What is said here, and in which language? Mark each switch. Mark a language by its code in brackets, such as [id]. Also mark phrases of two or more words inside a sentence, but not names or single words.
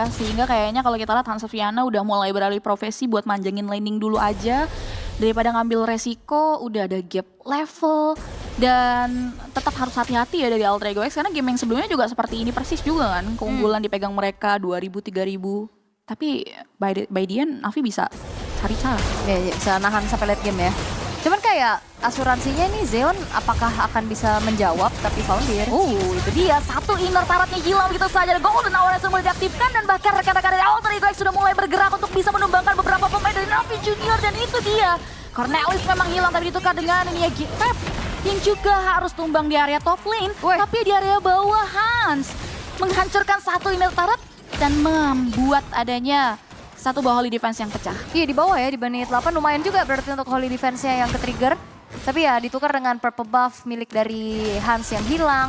[id] Sehingga kayaknya kalau kita lihat Hans Aspiana udah mulai beralih profesi buat manjangin laning dulu aja. Daripada ngambil resiko, udah ada gap level. Dan tetap harus hati-hati ya dari Alter Ego X. Karena game yang sebelumnya juga seperti ini persis juga kan. Keunggulan dipegang mereka 2.000-3.000. Tapi [en] by the end [id] Navi bisa cari cara. Ya, bisa nahan sampai [en] late game [id] ya. Cuman kayak asuransinya nih Zeon apakah akan bisa menjawab tapi Founder. Itu dia. Satu [en] inner turretnya [id] hilang begitu saja. [en] Golden Hour [id] yang mulai diaktifkan dan bahkan rekan-rekan dari Alter Ego X sudah mulai bergerak untuk bisa menumbangkan beberapa pemain dari Navi Junior dan itu dia. Cornelis memang hilang tapi ditukar dengan ini ya Pep yang juga harus tumbang di area [en] top lane. [id] Tapi di area bawah Hans menghancurkan satu [en] inner turret [id] dan membuat adanya satu buah [en] holy defense [id] yang pecah. Iya di bawah ya di menit 8 lumayan juga berarti untuk [en] holy defense-nya [id] yang ke-trigger. Tapi ya ditukar dengan [en] purple buff [id] milik dari Hans yang hilang.